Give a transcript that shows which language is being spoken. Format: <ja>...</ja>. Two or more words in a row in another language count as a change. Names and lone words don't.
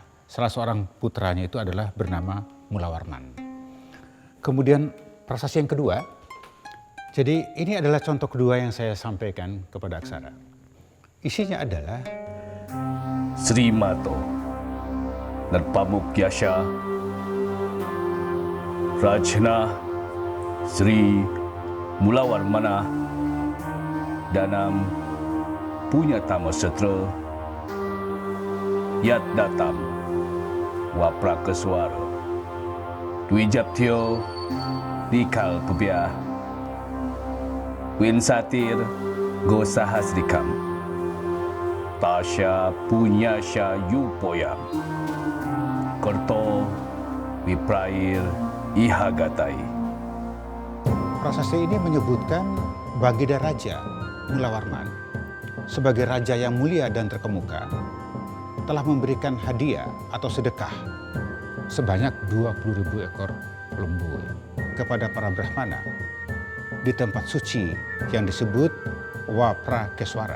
<id>Salah seorang putranya itu adalah bernama Mulawarman. Kemudian prasasti yang kedua, Jadi ini adalah contoh kedua yang saya sampaikan kepada Aksara. Isinya adalah</id> <sa>Sri Mato dan Pamuk Yasha Rajna Sri Mulawarmana Danam Punya Tama Setra Yat Datam Waprakeswara Dwi Japtio Dikal Pubiah Win Satir Gosahasrikam Tasya Punyasya Yupoyam Kerto Wiprair Ihagatai.</sa> <id>prasasti ini menyebutkan Bagida Raja Mulawarman sebagai raja yang mulia dan terkemuka telah memberikan hadiah atau sedekah sebanyak 20.000 ekor lembu kepada para Brahmana di tempat suci yang disebut Waprakeswara.</id>